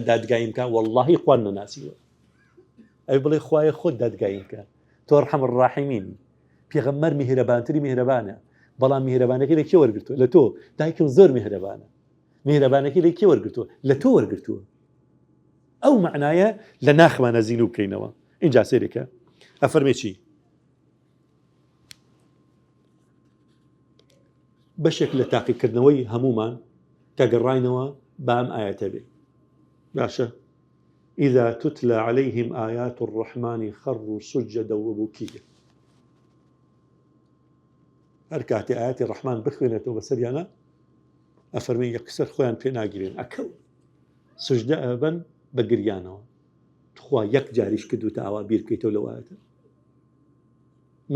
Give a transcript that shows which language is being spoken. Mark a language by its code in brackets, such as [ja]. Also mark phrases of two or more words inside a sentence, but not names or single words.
[ckb] دادگاییم بکە واللهی خوات نەناسیوە ئەوێ بڵێ خوایە خۆت دادگاییم بکە تۆ [ar] ئەرحەم الراحیمین [ckb] پێغەمبەر میهرەبانتری میهرەبانە بەڵام میهرەبانەکەی لە کێ وەرگرتووە لە تۆ دایکم زۆر میهرەبانە میهرەبانەکەی لە کێ وەرگرتووە لە تۆ وەرگرتووە ئەو معنایە لە ناخمانە زیلو بکەینەوە اینجا سێرێکە ئەفەرمێ چی بەشێک لە تاقیکردنەوەی هەمومان کە گەڕاینەوە بە ئەم ئاەتە بێ باشە [ar] إذا تتلى عليهم آيات الرحمن خروا سجدا وبكيا [ckb] هەر کاتێ ئاەتی ڕەحمان بخوێنێتەوە بەسەریانە ئەفەرمێ یەکسەر خۆیان پێ ناگیرێن ئەکەو سجدە ئەبەن بە گریانەوە خوا یەک جاریش کردوتە ئاوا بیر بکەیتەوە لەو ئاەتە من